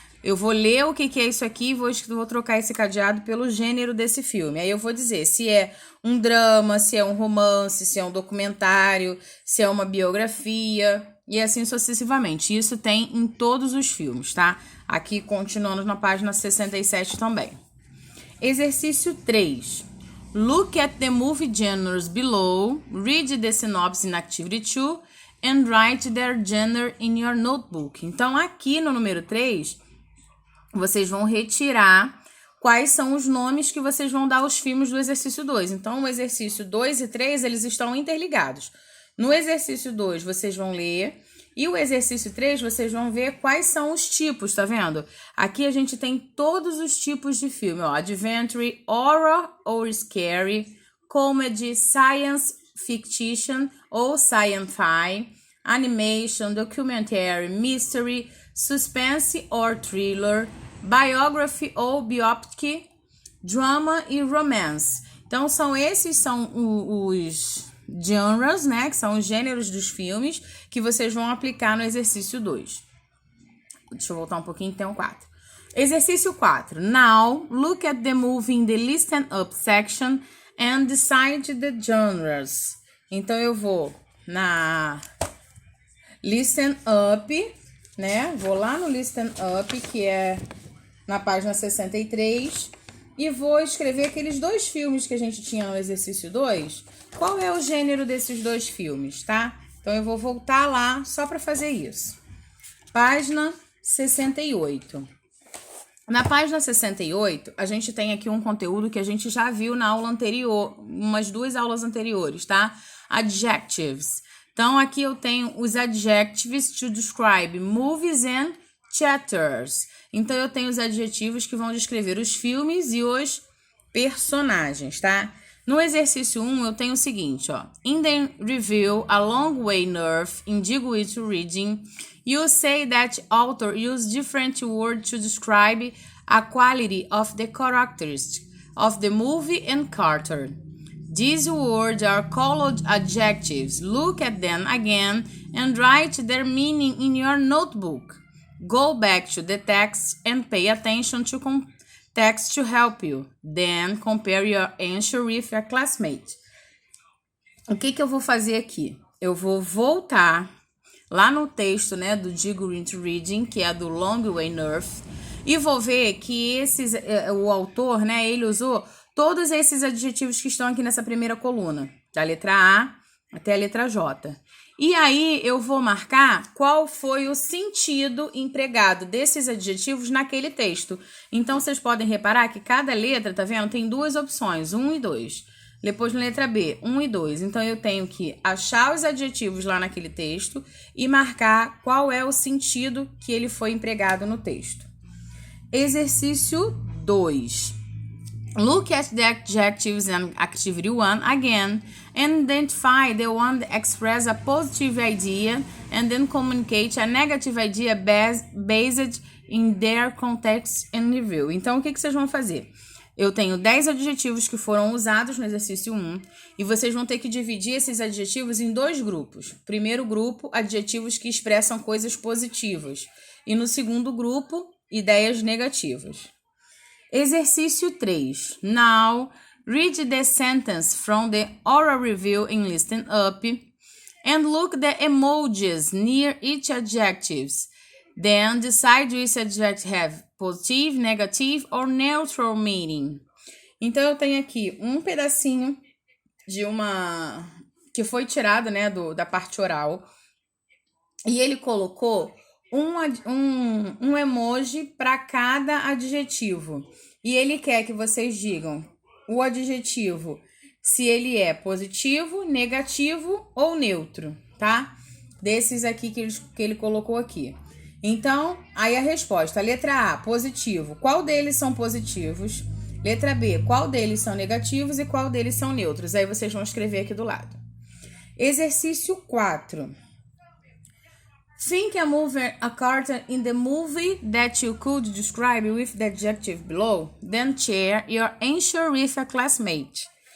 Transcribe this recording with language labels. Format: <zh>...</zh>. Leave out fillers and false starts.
<pt>Eu vou ler o que é isso aqui e vou trocar esse cadeado pelo gênero desse filme. Aí eu vou dizer se é um drama, se é um romance, se é um documentário, se é uma biografia e assim sucessivamente. Isso tem em todos os filmes, tá? Aqui continuando na página 67 também. Exercício 3.</pt> <en>Look at the movie genres below, read the synopsis in activity 2 and write their genre in your notebook.</en> <pt>Então aqui no número 3... vocês vão retirar quais são os nomes que vocês vão dar aos filmes do exercício 2. Então, o exercício 2 e 3, eles estão interligados. No exercício 2, vocês vão ler. E o exercício 3, vocês vão ver quais são os tipos, tá vendo? Aqui a gente tem todos os tipos de filme, ó.</pt> <en>Adventure, horror or scary, comedy, science fiction ou sci-fi, animation, documentary, mystery, suspense or thriller, biography ou biopic, drama e romance.</en> <pt>Então, esses são os genres, né? Que são os gêneros dos filmes que vocês vão aplicar no exercício 2. Deixa eu voltar um pouquinho, tem o 4. Exercício 4.</pt> <en>Now, look at the movie in the Listen Up section and decide the genres.</en> <pt>Então, eu vou na Listen Up, né? Vou lá no Listen Up, que é na página 63, e vou escrever aqueles 2 filmes que a gente tinha no exercício 2. Qual é o gênero desses 2 filmes, tá? Então, eu vou voltar lá só para fazer isso. Página 68. Na página 68, a gente tem aqui um conteúdo que a gente já viu na aula anterior, umas 2 aulas anteriores, tá? Adjectives. Então, aqui eu tenho os</pt> <en>adjectives to describe movies and chapters.</en> <pt>Então, eu tenho os adjetivos que vão descrever os filmes e os personagens, tá? No exercício 1, eu tenho o seguinte, ó.</pt> <en>In the review, A Long Way North, Indigo It Reading, you say that author used different words to describe a quality of the characters of the movie and Carter. These words are called adjectives. Look at them again and write their meaning in your notebook. Go back to the text and pay attention to text to help you. Then compare your answer with your classmate.</en> <pt>O que eu vou fazer aqui? Eu vou voltar lá no texto, né, do Indigo It Reading, que é do Long Way North, e vou ver que o autor, né, ele usou todos esses adjetivos que estão aqui nessa primeira coluna, da letra A até a letra J. E aí eu vou marcar qual foi o sentido empregado desses adjetivos naquele texto. Então, vocês podem reparar que cada letra, tá vendo? Tem duas opções, 1 e 2. Depois, na letra B, 1 e 2. Então, eu tenho que achar os adjetivos lá naquele texto e marcar qual é o sentido que ele foi empregado no texto. Exercício 2.</pt> <en>Look at the adjectives in activity 1 again and identify the one that expresses a positive idea and then communicate a negative idea based in their context and review.</en> <pt>Então, o que vocês vão fazer? Eu tenho 10 adjetivos que foram usados no exercício 1 e vocês vão ter que dividir esses adjetivos em 2 grupos. Primeiro grupo, adjetivos que expressam coisas positivas e no segundo grupo, ideias negativas. Exercício 3.</pt> <en>Now, read the sentence from the oral review and listen up and look the emojis near each adjectives. Then decide which adjective have positive, negative or neutral meaning.</en> <pt>Então, eu tenho aqui um pedacinho de uma que foi tirado, né, da parte oral. E ele colocou um emoji para cada adjetivo. E ele quer que vocês digam o adjetivo, se ele é positivo, negativo ou neutro, tá? Desses aqui que ele colocou aqui. Então, aí a resposta. Letra A, positivo. Qual deles são positivos? Letra B, qual deles são negativos e qual deles são neutros? Aí vocês vão escrever aqui do lado. Exercício 4.</pt> <en>Think a character in the movie that you could describe with the adjective below, then share your answer with a classmate.</en>